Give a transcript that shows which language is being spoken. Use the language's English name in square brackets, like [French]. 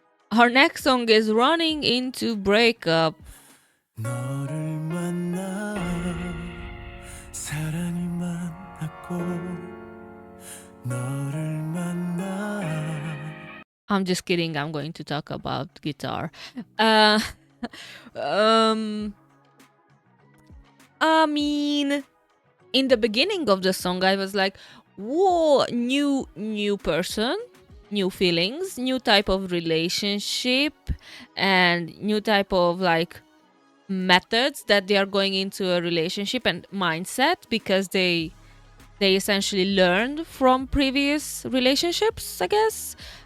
[English] Our next song is Running into Breakup. [Korean] 너를 만나 사랑을 만났고 너를 만나 [English] I'm just kidding. I'm going to talk about guitar. Uh, um, I mean, in the beginning of the song, I was like, "Whoa, new person, new feelings, new type of relationship, and new type of like methods that they are going into a relationship and mindset because they essentially learned from previous relationships, I guess."